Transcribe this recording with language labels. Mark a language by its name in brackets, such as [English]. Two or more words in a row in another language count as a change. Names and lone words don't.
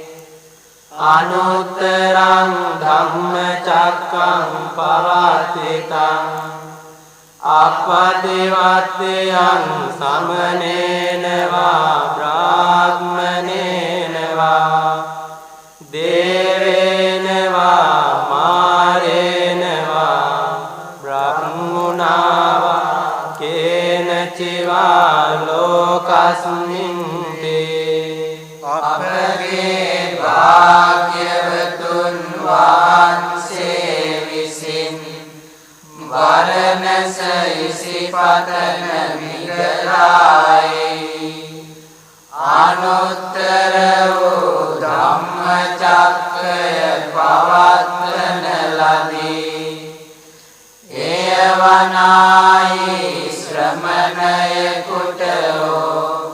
[Pali] අනුත්තරං ධම්මචක්කං පවත්තිතං අපදිවත්තයන් සමනේන වා බ්‍රාහ්මනේන වා දේවේන වා මාරේන වා බ්‍රහ්මුණා වා කේනචිවා ලෝකස්මින් [Sinhala] අපගේ භාග්‍යවතුන් වහන්සේ විසින් වරණස ඉසිපතන මිගදායි අනුත්තර වූ ධම්මචක්කය පවත්වන ලදී එය වනායි ශ්‍රමණයෙකුට හෝ